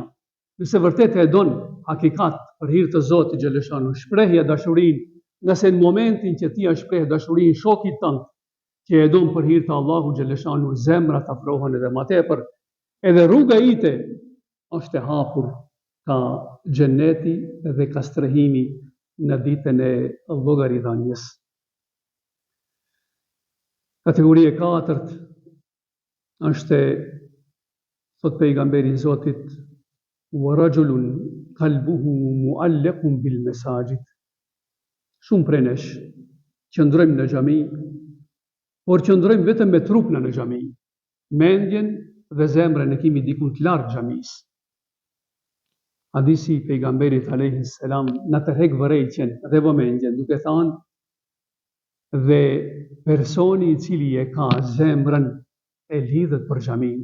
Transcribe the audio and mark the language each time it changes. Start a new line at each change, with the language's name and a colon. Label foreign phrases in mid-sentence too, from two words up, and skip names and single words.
Albanian: Nëse vërtet e don hakikat për hir të Zotit xhaleshanuhu, shprehja dashurinë, nga se në momentin që ti shpreh dashurinë shokit tënd, që e don për hir të Allahu xhaleshanuhu, zemrat afrohen edhe më tepër, edhe rruga ite është e hapur ka xheneti dhe ka strehimi në ditën e llogaridhënies. Kategoria e katërt është, thot pejgamberi i Zotit,
Arabic: ورجل قلبه معلق بالمساجد.
Albanian: Shumë prej nesh qëndrojmë në xhami, por qëndrojmë vetëm me trupna në xhami. Mendjen dhe zemrën e kemi diku të larg xhamisë. Hadisi i pejgamberit
Arabic: عليه السلام
Albanian: na tërheq vërejtjen dhe vëmendjen, duke thënë dhe personi i cili e ka zemrën e lidhet për xhamin.